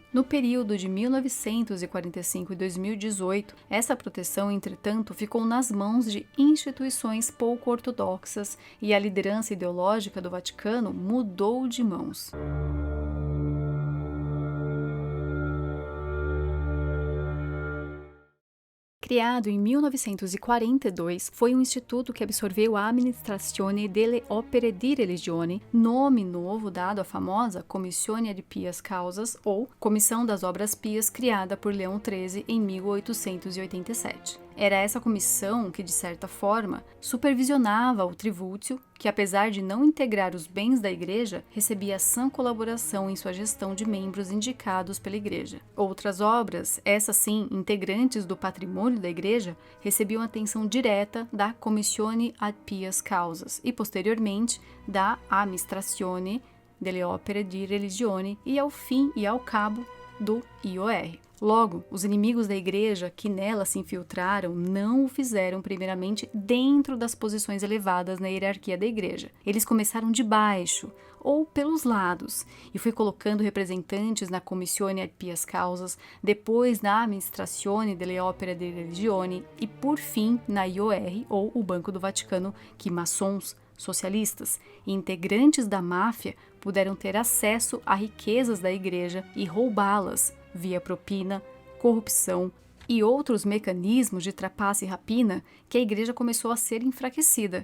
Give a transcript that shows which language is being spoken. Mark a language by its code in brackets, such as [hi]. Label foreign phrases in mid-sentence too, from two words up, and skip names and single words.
[pt] No período de 1945 e 2018, essa proteção, entretanto, ficou nas mãos de instituições pouco ortodoxas e a liderança ideológica do Vaticano mudou de mãos. Criado em 1942, foi um instituto que absorveu a Amministrazione delle Opere di Religione, nome novo dado à famosa Commissione di Pias Causas, ou Comissão das Obras Pias, criada por Leão XIII em 1887. Era essa comissão que, de certa forma, supervisionava o Trivulzio, que, apesar de não integrar os bens da Igreja, recebia sã colaboração em sua gestão de membros indicados pela Igreja. Outras obras, essas sim, integrantes do patrimônio da Igreja, recebiam atenção direta da Commissione ad Pias Causas e, posteriormente, da Amministrazione delle Opere di Religione e, ao fim e ao cabo, do IOR. Logo, os inimigos da Igreja que nela se infiltraram não o fizeram primeiramente dentro das posições elevadas na hierarquia da Igreja. Eles começaram de baixo, ou pelos lados, e foi colocando representantes na Commissione ad Pias Causas, depois na Amministrazione delle Opere di Religione e, por fim, na IOR, ou o Banco do Vaticano, que maçons, socialistas e integrantes da máfia puderam ter acesso a riquezas da Igreja e roubá-las via propina, corrupção e outros mecanismos de trapaça e rapina que a Igreja começou a ser enfraquecida.